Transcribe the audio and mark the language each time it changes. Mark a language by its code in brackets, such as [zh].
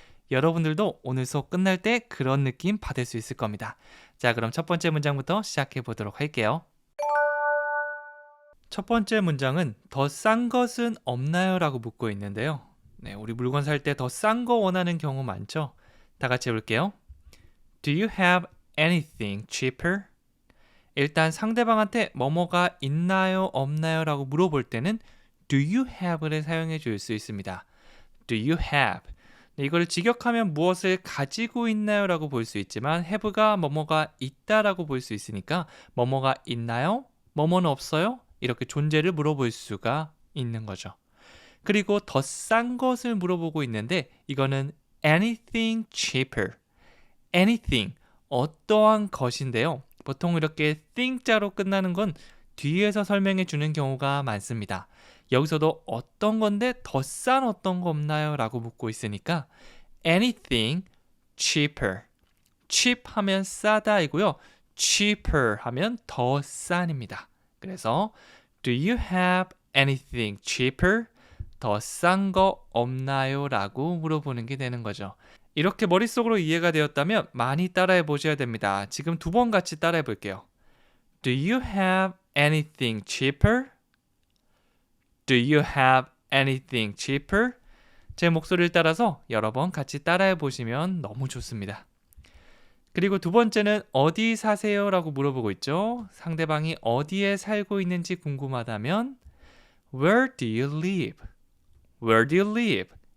[ko] 여러분들도 오늘 수업 끝날 때 그런 느낌 받을 수 있을 겁니다. 자, 그럼 첫 번째 문장부터 시작해 보도록 할게요. 첫 번째 문장은 더 싼 것은 없나요? 라고 묻고 있는데요. 네, 우리 물건 살 때 더 싼 거 원하는 경우 많죠? 다 같이 해볼게요. [en] Do you have anything cheaper? [ko] 일단 상대방한테 뭐뭐가 있나요, 없나요? 라고 물어볼 때는 [en] Do you have [ko] 를 사용해 줄 수 있습니다. [en] Do you have? [ko] 이걸 직역하면 무엇을 가지고 있나요? 라고 볼 수 있지만 have가 뭐뭐가 있다라고 볼 수 있으니까 뭐뭐가 있나요? 뭐뭐는 없어요? 이렇게 존재를 물어볼 수가 있는 거죠. 그리고 더 싼 것을 물어보고 있는데 이거는 [en] anything cheaper. [ko] anything, 어떠한 것인데요. 보통 이렇게 thing자로 끝나는 건 뒤에서 설명해 주는 경우가 많습니다. 여기서도 어떤 건데 더 싼 어떤 거 없나요? 라고 묻고 있으니까 [en] anything cheaper. [ko] cheap 하면 싸다이고요. cheaper 하면 더 싼입니다. 그래서 [en] do you have anything cheaper? [ko] 더 싼 거 없나요? 라고 물어보는 게 되는 거죠. 이렇게 머릿속으로 이해가 되었다면 많이 따라해 보셔야 됩니다. 지금 두 번 같이 따라해 볼게요. [en] Do you have anything cheaper? Do you have anything cheaper? [ko] 제 목소리를 따라서 여러 번 같이 따라해 보시면 너무 좋습니다. 그리고 두 번째는 어디 사세요? 라고 물어보고 있죠. 상대방이 어디에 살고 있는지 궁금하다면 [en] Where do you live? Where do you live?